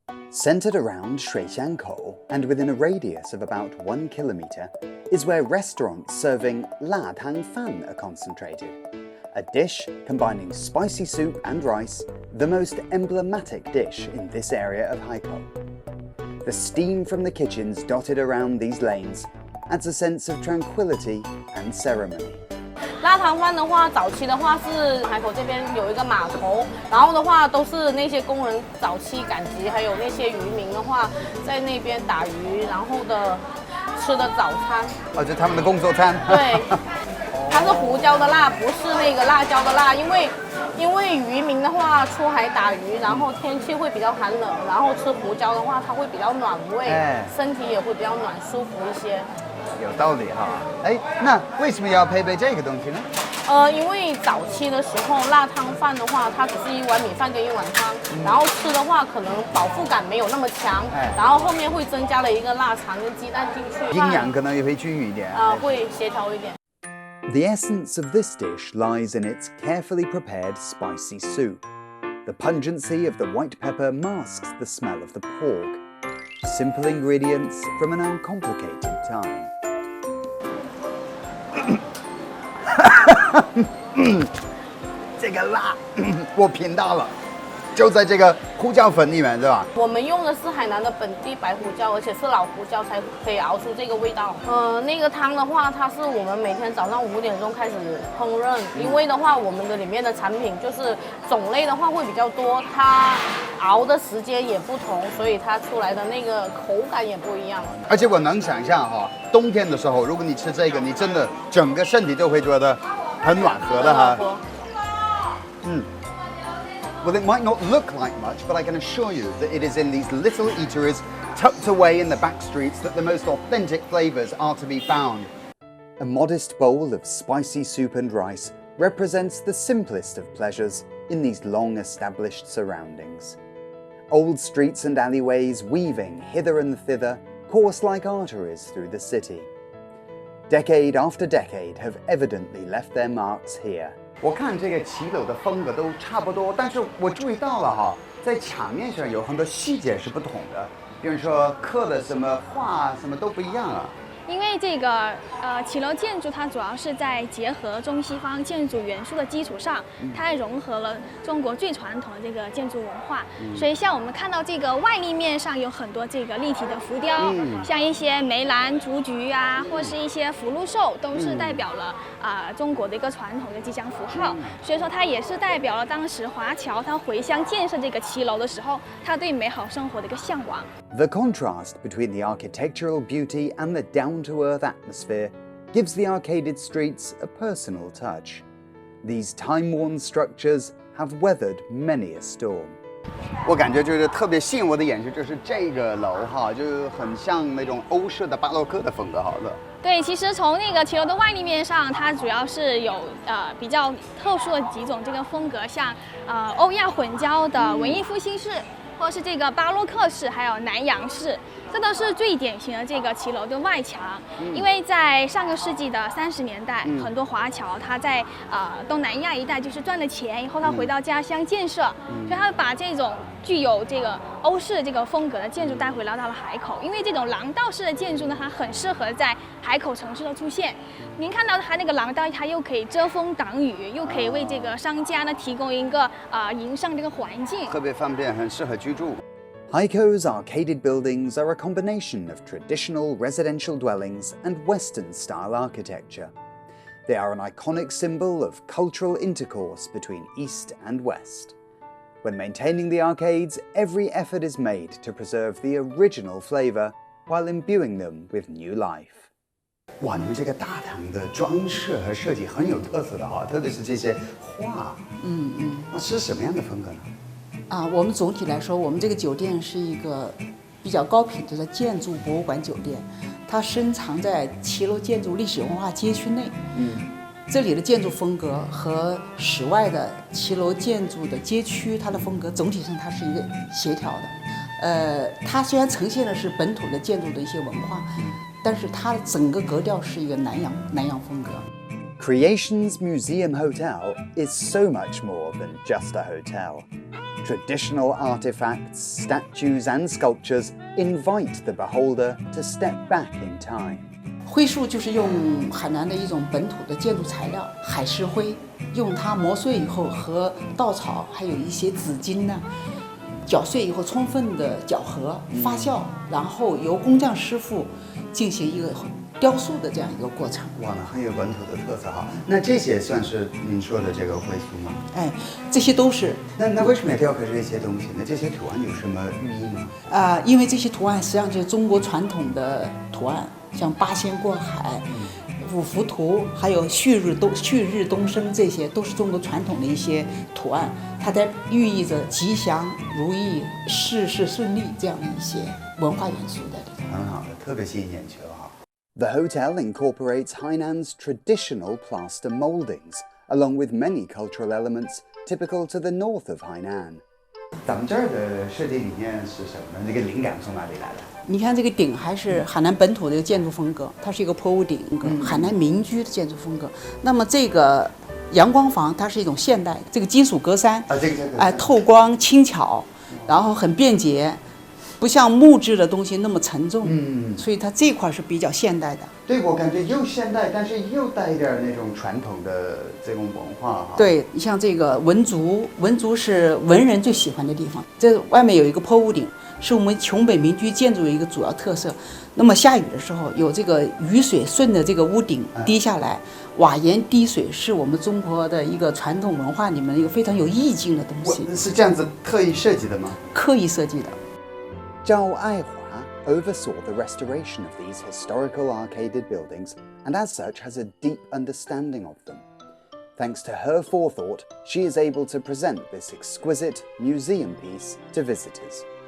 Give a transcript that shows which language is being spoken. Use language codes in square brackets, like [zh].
[en] Centered around 水巷口 and within a radius of about 1 kilometer is where restaurants serving 辣汤饭 are concentrated. A dish combining spicy soup and rice, the most emblematic dish in this area of Haikou. The steam from the kitchens dotted around these lanes adds a sense of tranquility and ceremony. [zh] 辣汤饭的话，早期的话是海口这边有一个码头，然后的话都是那些工人早期赶集，还有那些渔民的话在那边打鱼，然后的吃的早餐。哦，就他们的工作餐。对，它是胡椒的辣，不是那个辣椒的辣，因为渔民的话出海打鱼，然后天气会比较寒冷，然后吃胡椒的话，它会比较暖胃，身体也会比较暖舒服一些。有道理哈，哎，那为什么要配备这个东西呢？因为早期的时候，辣汤饭的话，它只是一碗米饭跟一碗汤，然后吃的话可能饱腹感没有那么强，然后后面会增加了一个腊肠跟鸡蛋进去，营养可能也会均匀一点，会协调一点。 [en] The essence of this dish lies in its carefully prepared spicy soup. The pungency of the white pepper masks the smell of the pork. Simple ingredients from an uncomplicated time. [zh] 这个辣，我品到了，就在这个胡椒粉里面，对吧？我们用的是海南的本地白胡椒，而且是老胡椒才可以熬出这个味道。那个汤的话，它是我们每天早上5点钟开始烹饪，因为的话，我们的里面的产品就是种类的话会比较多，它熬的时间也不同，所以它出来的那个口感也不一样。而且我能想象哈，冬天的时候，如果你吃这个，你真的整个身体就会觉得很暖和的哈。 [en] Well, it might not look like much, but I can assure you that it is in these little eateries tucked away in the back streets that the most authentic flavors are to be found. A modest bowl of spicy soup and rice represents the simplest of pleasures in these long-established surroundings. Old streets and alleyways weaving hither and thither course like arteries through the city. Decade after decade have evidently left their marks here. [zh] 我看这个骑楼的风格都差不多，但是我注意到了哈，在墙面上有很多细节是不同的，比如说刻的什么画什么都不一样啊。因为这个骑楼建筑它主要是在结合中西方建筑元素的基础上，它还融合了中国最传统的这个建筑文化。所以像我们看到这个外立面上有很多这个立体的浮雕，像一些梅兰竹菊啊，或是一些福禄寿，都是代表了中国的一个传统的吉祥符号。所以说它也是代表了当时华侨他回乡建设这个骑楼的时候，他对美好生活的一个向往。 [en] The contrast between the architectural beauty and the down-to-earth atmosphere gives the arcaded streets a personal touch. These time-worn structures have weathered many a storm. [zh] 我感觉就是特别吸引我的眼球，就是这个楼哈，就很像那种欧式的巴洛克的风格，好了。对，其实从那个骑楼的外立面上，它主要是有比较特殊的几种这个风格，像欧亚混交的文艺复兴式。或是这个巴洛克式，还有南洋式，这都是最典型的这个骑楼的外墙。因为在上个世纪的30年代，很多华侨他在东南亚一带就是赚了钱以后，他回到家乡建设，所以他把这种具有这个欧式这个风格的建筑带回到了海口。因为这种廊道式的建筑呢，它很适合在海口城市的出现。您看到它那个廊道，它又可以遮风挡雨，又可以为这个商家呢提供一个营商这个环境，特别方便，很适合居住。 [en] Haikou arcaded buildings are a combination of traditional residential dwellings and Western-style architecture. They are an iconic symbol of cultural intercourse between East and West. When maintaining the arcades, every effort is made to preserve the original flavor while imbuing them with new life. [zh] 哇，你们这个大堂的装饰和设计很有特色的哈，特别是这些画。那是什么样的风格呢？我们总体来说，我们这个酒店是一个比较高品质的建筑博物馆酒店，它深藏在骑楼建筑历史文化街区内。这里的建筑风格和室外的骑楼建筑的街区，它的风格总体上它是一个协调的。它虽然呈现的是本土的建筑的一些文化，但是它整个格调是一个南洋风格。 [en] Creations Museum Hotel is so much more than just a hotel. Traditional artifacts, statues and sculptures invite the beholder to step back in time. [zh] 灰树就是用海南的一种本土的建筑材料海石灰，用它磨碎以后和稻草还有一些纸巾呢搅碎以后充分的搅和发酵，然后由工匠师傅进行一个雕塑的这样一个过程。哇，很有本土的特色哈。那这些算是您说的这个灰塑吗？这些都是。那为什么要雕刻这些东西呢？这些图案有什么寓意吗？因为这些图案实际上就是中国传统的图案，像八仙过海、五福图，还有旭日东升，这些都是中国传统的一些图案，它在寓意着吉祥如意、事事顺利这样的一些文化元素在里头。很好的，特别吸引眼球哈。 [en] The hotel incorporates Hainan's traditional plaster moldings, along with many cultural elements typical to the north of Hainan. [zh] 咱们这儿的设计理念是什么呢？这个灵感从哪里来的？你看这个顶还是海南本土的一个建筑风格，它是一个坡屋顶，海南民居的建筑风格。那么这个阳光房它是一种现代，这个金属格栅，透光轻巧，然后很便捷。不像木质的东西那么沉重，所以它这块是比较现代的。对，我感觉又现代，但是又带一点那种传统的这种文化哈。对，像这个文竹，文竹是文人最喜欢的地方。这外面有一个坡屋顶，是我们琼北民居建筑的一个主要特色。那么下雨的时候，有这个雨水顺着这个屋顶滴下来，瓦檐滴水是我们中国的一个传统文化里面一个非常有意境的东西。是这样子特意设计的吗？刻意设计的。 [en] Zhao Aihua oversaw the restoration of these historical arcaded buildings and as such has a deep understanding of them. Thanks to her forethought, she is able to present this exquisite museum piece to visitors.